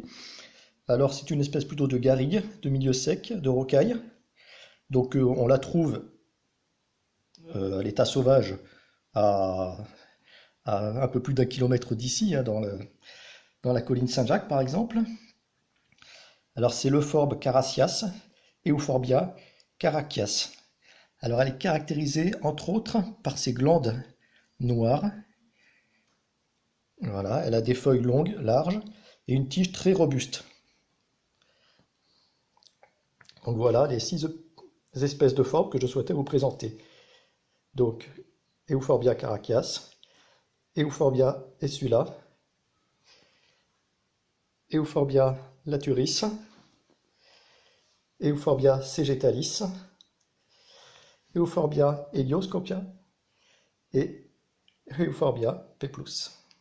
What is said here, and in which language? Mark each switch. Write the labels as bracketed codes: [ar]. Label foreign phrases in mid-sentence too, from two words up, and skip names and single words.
[fr] Alors c'est une espèce plutôt de garrigue, de milieu sec, de rocaille. Donc on la trouve à l'état sauvage à un peu plus d'1 kilomètre d'ici, hein, dans la colline Saint-Jacques par exemple. Alors c'est l'euphorbe carassias, Euphorbia caracias. Alors elle est caractérisée entre autres par ses glandes noires. Voilà, elle a des feuilles longues, larges et une tige très robuste. Donc voilà les 6 espèces de forbes que je souhaitais vous présenter. Donc Euphorbia caracias, Euphorbia esula, Euphorbia laturis, Euphorbia segetalis, Euphorbia helioscopia et Euphorbia peplus.